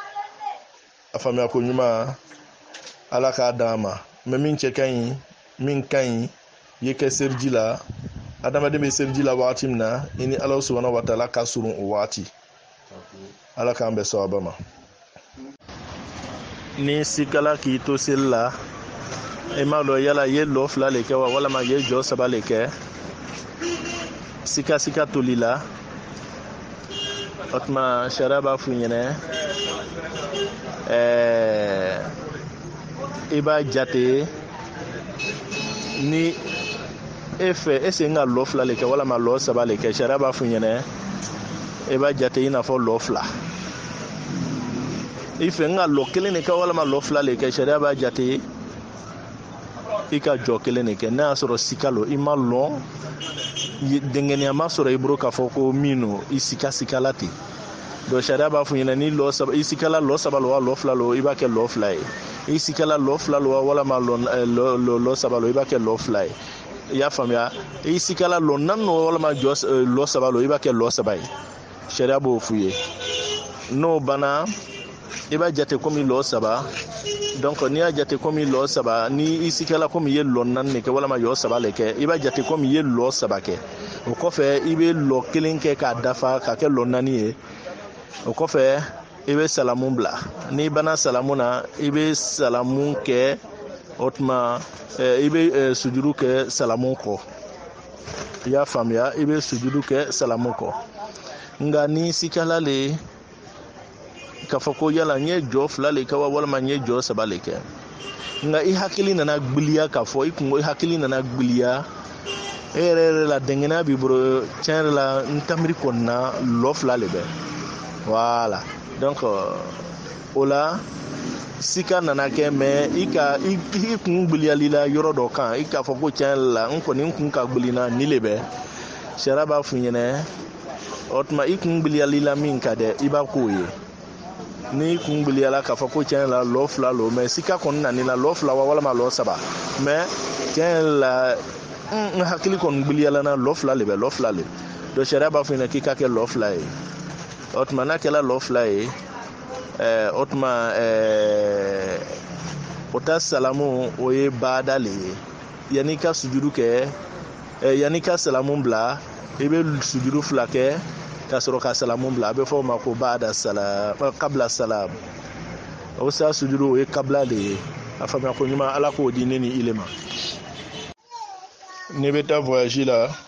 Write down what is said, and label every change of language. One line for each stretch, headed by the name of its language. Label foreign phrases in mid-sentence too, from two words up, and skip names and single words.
Bambara: a faamuya ko ɲuman ala k'a d'an ma mɛ min cɛ ka ɲi min ka ɲi ye kɛ seliji la adamaden bɛ seliji la wagati min na i ni ala
Arabic: سبحانه وتعالى
Bambara: ka surun o wagati ala k'an bɛ sawaba ma ni sikala k'i to seli la i m'a dɔn yala i ye lɔ 2 le kɛ wa walama i ye jɔ 3 le kɛ sika toli la o tuma sariya b'a f'u ɲɛna i b'a jate ni e fɛ ese n ka lɔ 2 le kɛ walama lɔ 3 le kɛ sariya b'a f'u ɲɛna i b'a jate i n'a fɔ lɔ 2 i fɛ n ka lɔ 1 de kɛ walama lɔ 2 le kɛ sariya b'a jate i ka jɔ 1 de kɛ n'a y'a sɔrɔ sika lo i ma lɔn dengɛniya ma sɔrɔ i bolo k'a fɔ ko min no i sika la ten donc sariya b'a f'u ɲɛna ni lɔ 3 i sikala lɔ 3 lo wa lɔ 2 lo i b'a kɛ lɔ 2 ye i sikala lɔ 2 lo wa walama lɔ 3 lo i b'a kɛ lɔ 2 ye i y'a faamuya i sikala lɔ 4 lo walama lɔ 3 lo i b'a kɛ lɔ 3 ye sariya b'o f'u ye n'o banna i b'a jate komi lɔ 3 donc n'i y'a jate komi lɔ 3 ni i sikala komi i ye lɔ 4 de kɛ walama lɔ 3 le kɛ i b'a jate komi i ye lɔ 3 kɛ o kɔfɛ i bɛ lɔ 1 kɛ k'a dafa k'a kɛ lɔ 4 ye o kɔfɛ i bɛ salamu bila n'i banna salamu na i bɛ salamu kɛ o tuma i bɛ sujudu kɛ salamu kɔ i y'a faamuya i bɛ sujudu kɛ salamu kɔ nka ni sikala le k'a fɔ ko yala n ye jɔ 2 le kɛ wa walama n ye jɔ 3 le kɛ nka i hakili nana gbiliya k'a fɔ i hakili nana gbiliya e yɛrɛ la dengɛniya b'i bolo tiɲɛ yɛrɛ la n tamiri kɔni na lɔ 2 le bɛ voilà donc o la sika nana kɛ mɛ i kun gbiliyali la yɔrɔ dɔ kan i k'a fɔ ko tiɲɛ yɛrɛ la n kɔni n kun ka gbilina ni le bɛ sariya b'a f'u ɲɛna o tuma i kun gbiliyali la min ka dɛ i b'a k'o ye ni kun gbiliyala k'a fɔ ko tiɲɛ la lɔ 2 lo mɛ sika kɔni nani la lɔ 2 wa walama lɔ 3 mɛ tiɲɛ la n hakili kɔni gbiliyala na lɔ 2 le bɛ lɔ 2 le donc sariya b'a f'u ɲɛna k'i ka kɛ lɔ 2 ye o tuma n'a kɛla lɔ 2 ye o tuma o ta salamu o ye baada le ye yanni ka sujudu kɛ yanni ka salamu bila i bɛ sujudu 2 kɛ ka sɔrɔ ka salamu bila a bɛ fɔ o ma ko
Arabic: بعد سلام قبل سلام
Bambara: o sa sujudu o ye kabla de ye a faamuya ko ɲuman ala k'o di ne ni ile ma ne bɛ taa voyage la